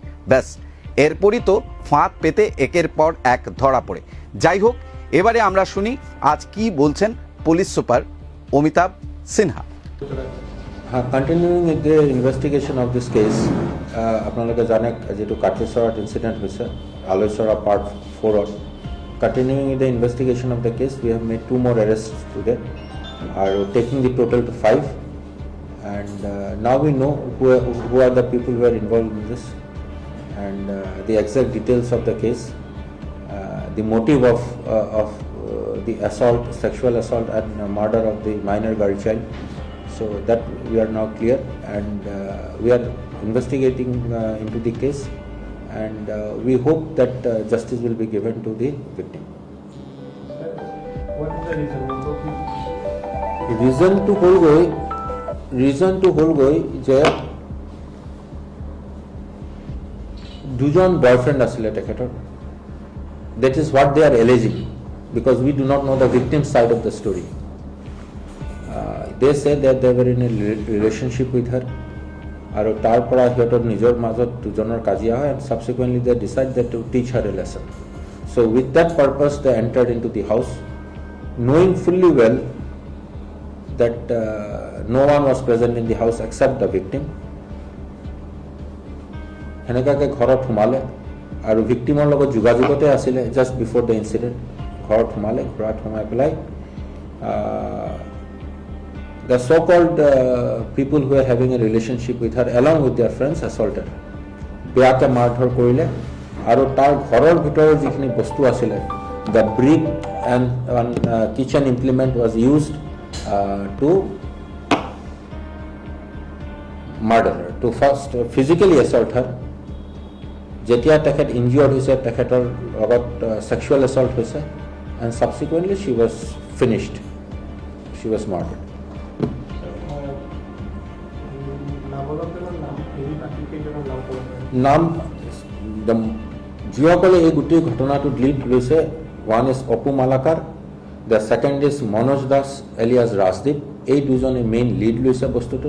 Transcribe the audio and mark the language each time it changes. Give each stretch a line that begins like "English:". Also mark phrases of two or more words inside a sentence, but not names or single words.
Bangla: ব্যাস, এরপরই তো ফাঁদ পেতে একের পর এক ধরা পড়ে। যাই হোক, এবারে আমরা শুনি আজ কি বলছেন পুলিশ সুপার অমিতাভ সিনহা।
English: continuing the investigation of this case,
Bangla: আপনাদেরকে জানেন যেহেতু কাঠেশ্বর ইনসিডেন্ট হয়েছে আলোইছড়া পার্ট 4।
English: Continuing the investigation of the case, we have made 2 more arrests today, are taking the total to 5, and now we know who are the people who are involved in this, and the exact details of the case, the motive of the assault, sexual assault and murder of the minor girl child. So that we are now clear, and we are investigating into the case, and we hope that justice will be given to the victim. What is the reason? Reason to
Assamese: Holgoi যে দুজন বয়ফ্রেন্ড আসলে তেখেতৰ,
English: that is what they are alleging, because we do not know the victim's side of the story. They say that they were in a relationship with her,
Assamese: আৰু তাৰ পৰা সিহঁতৰ নিজৰ মাজত দুজনৰ কাজিয়া হয়,
English: and subsequently they decide that to teach her a lesson. So with that purpose they entered into the house, knowing fully well that no one was present in the house except the victim.
Assamese: সেনেকাকে ঘৰত সোমালে আৰু ভিক্টিমৰ লগত যোগাযোগতে আছিলে
English: just before the incident.
Assamese: ঘৰত সোমালে, ঘৰত সোমাই পেলাই
English: the so-called people who are having a relationship with her along with their friends assaulted her.
Assamese: বেয়াকে মাৰধৰ কৰিলে আৰু তাৰ ঘৰৰ ভিতৰৰ যিখিনি বস্তু আছিলে,
English: the brick and kitchen implement was used to murderer to first physically assault her.
Assamese: যেতিয়া তেখেত ইনজিয়ৰ্ড হৈছে তেখেতৰ লগত
English: sexual assault
Assamese: হৈছে
English: and subsequently she was finished. She was murdered.
Assamese: নাম যিসকলে এই গোটেই ঘটনাটোত লিড লৈছে,
English: one is
Assamese: অপু মালাকাৰ,
English: the second is
Assamese: মনোজ দাস এলিয়াছ ৰাজদীপ। এই দুজনে মেইন লিড লৈছে বস্তুটোত।